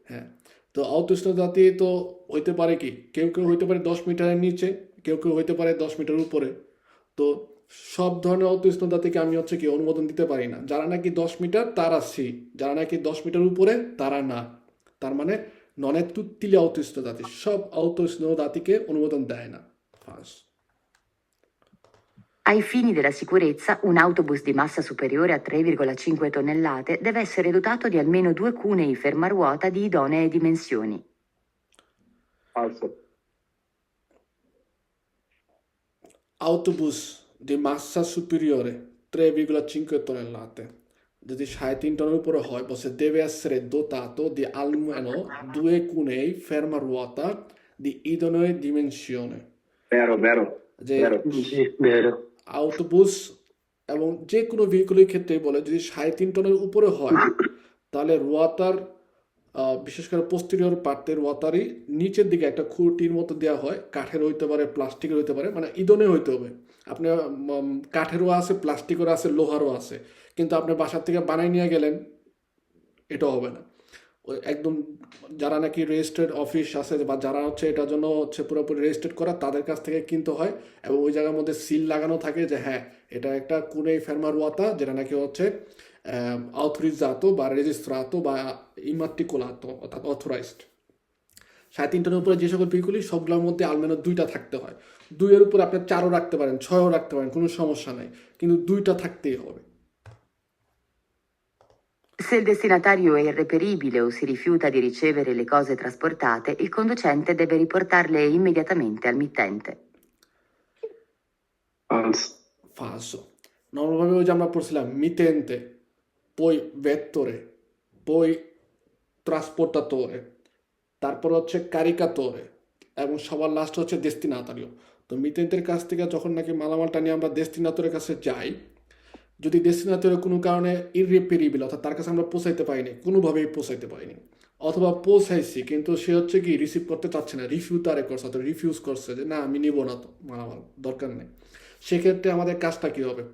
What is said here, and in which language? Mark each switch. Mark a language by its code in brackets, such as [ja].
[bn] হ্যাঁ, তো autosnodati তো হইতে পারে কি কেউ কেউ হইতে পারে 10 মিটারের নিচে, কেউ কেউ হইতে পারে 10 মিটার উপরে। তো সব ধরনের autosnodatiকে আমি হচ্ছে কি অনুমোদন দিতে পারি না, যারা নাকি 10 মিটার তারা সি, যারা নাকি 10 মিটার উপরে তারা না। তার মানে [it] non è tutti gli autosnodati, [bn] সব autosnodatiকে অনুমোদন দেয় না। First. [it] Ai fini della sicurezza, un autobus di massa superiore a 3,5 tonnellate deve essere dotato di almeno 2 cunei fermaruota di idonee dimensioni. Falso. Autobus di massa superiore 3,5 tonnellate [bn] যদি 3.5 টনের উপরে হয় বলছে [it] deve essere dotato di almeno 2 cunei fermaruota di idonee dimensione, Vero, vero. [bn] যে [it] Vero. Sì, vero. [bn] আউটোবুস এবং যে কোনো ভেহিকলের ক্ষেত্রে বলে যদি 3.5 টনের উপরে হয় তাহলে রোয়াতার বিশেষ করে পোস্টেরিয়র পার্টের রোয়াতারই নিচের দিকে একটা খুঁটির মতো দেওয়া হয়, কাঠের হইতে পারে প্লাস্টিকের হইতে পারে, মানে ইদনে হইতে হবে। আপনি কাঠেরও আছে প্লাস্টিকেরও আছে লোহারও আছে, কিন্তু আপনি বাসার থেকে বানাই নিয়ে গেলেন এটা হবে না। ওই একদম যারা নাকি রেজিস্টার্ড অফিস আছে বা যারা হচ্ছে এটার জন্য হচ্ছে পুরোপুরি রেজিস্টার্ড করা তাদের কাছ থেকে কিনতে হয়, এবং ওই জায়গার মধ্যে সিল লাগানো থাকে যে হ্যাঁ এটা একটা কুনেই ফেরমারুয়াতা যেটা নাকি হচ্ছে autorizzato বা registrato বা immatricolato অর্থাৎ অথরাইজড। 3.5 টনের উপরে যে সকল ভেহিকলই সবগুলোর মধ্যে আলমেনো 2টা থাকতে হয়। 2-এর উপরে আপনি 4ও রাখতে পারেন 6ও রাখতে পারেন, কোনো সমস্যা নাই, কিন্তু 2টা থাকতেই হবে। [it] Se il destinatario è irreperibile o si rifiuta di ricevere le cose trasportate, il conducente deve riportarle immediatamente al mittente. Falso. Falso. [bn] নর্মালভাবে ওই যে আমরা পড়ছিলাম মিতেন্তে, [it] poi vettore, poi trasportatore, [bn] তারপর হচ্ছে কারিকাতরে, এবং সবার লাস্ট হচ্ছে ডেস্টিনাতারিও। তো মিতেন্তের কাছ থেকে যখন নাকি মালামালটা নিয়ে আমরা ডেস্টিনাতরের কাছে যাই, যদি ডেস্টিনাতরে কোনো কারণে ইররিপেরিবল অর্থাৎ তার কাছে আমরা পৌঁছাইতে পারিনি, কোনোভাবেই পৌঁছাইতে পারিনি, অথবা পৌঁছাইছি কিন্তু সে হচ্ছে কি রিসিভ করতে চাচ্ছে না, রিফিউটারে করছে অর্থাৎ রিফিউজ করছে যে না আমি নিব না তো মালামাল, দরকার নেই, সেক্ষেত্রে আমাদের কাজটা কী হবে?